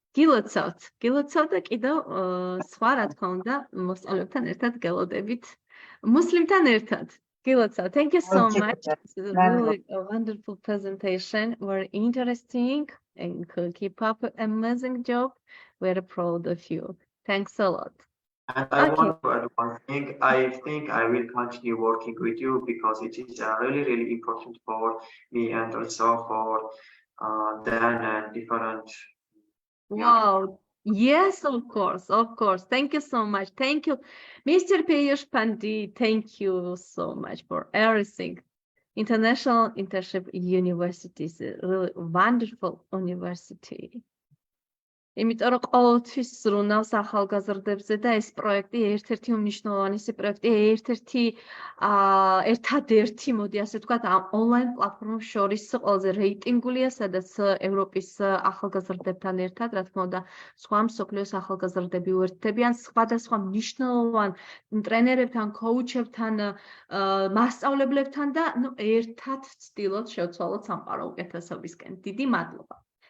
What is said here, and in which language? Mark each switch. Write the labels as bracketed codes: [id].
[ka] გილოცავთ და კიდევ სხვა რა თქმა უნდა მოსწავლეებთან ერთად გელოდებით მუსლიმთან ერთად. გილოცავთ. [en] Thank you so much. It's really a wonderful presentation. Very interesting and keep up an amazing job. We're proud of you. Thanks a lot. And I want to add one thing. I think I will continue working with you because it is really, really important for me and also for Dan and different. Wow. Yes, of course, of course. Thank you so much. Thank you, Mr. Piyush Pandit. Thank you so much for everything. International Internship University is a really wonderful university. [ka] იმიტომ რომ ყოველთვის ზრუნავს ახალგაზრდებზე და ეს პროექტი ერთ-ერთი უმნიშვნელოვანესი პროექტი, ერთადერთი, მოდი ასე ვთქვათ, ონლაინ პლატფორმის შორის ყველაზე რეიტინგულია, სადაც ევროპის ახალგაზრდებთან ერთად, რა თქმა უნდა, სხვა მსოფლიოს ახალგაზრდები უერთდებიან, სხვადასხვა მნიშვნელოვან ტრენერებთან, коуჩებთან, მასწავლებლებთან და ერთად ვცდილობთ შევცვალოთ სამყარო უკეთესობისკენ. დიდი მადლობა.